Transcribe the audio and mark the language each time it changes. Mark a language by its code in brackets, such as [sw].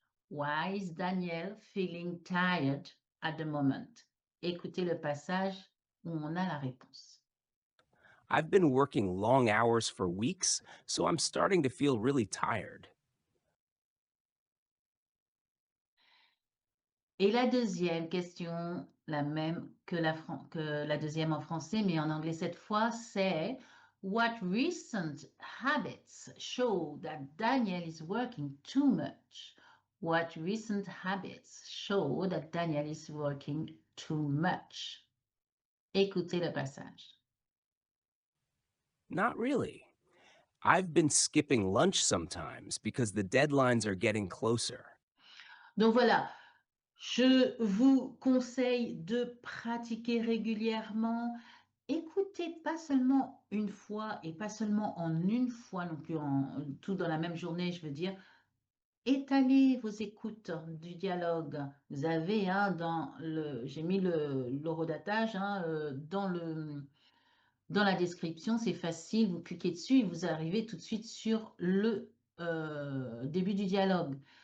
[en] Why is Daniel feeling tired at the moment? [fr] Écoutez le passage où on a la réponse. [en] I've been working long hours for weeks, so I'm starting to feel really tired. [fr] Et la deuxième question, la même que la deuxième en français, mais en anglais cette fois, c'est [en] What recent habits show that Daniel is working too much? What recent habits show that Daniel is working too much? [fr] Écoutez le passage. [en] Not really. I've been skipping lunch sometimes because the deadlines are getting closer. [fr] Donc voilà, je vous conseille de pratiquer régulièrement. Écoutez pas seulement une fois et pas seulement en une fois non plus, tout dans la même journée, je veux dire. Étalez vos écoutes du dialogue. Vous avez, hein, j'ai mis l'horodatage hein, dans la description, c'est facile, vous cliquez dessus et vous arrivez tout de suite sur le début du dialogue.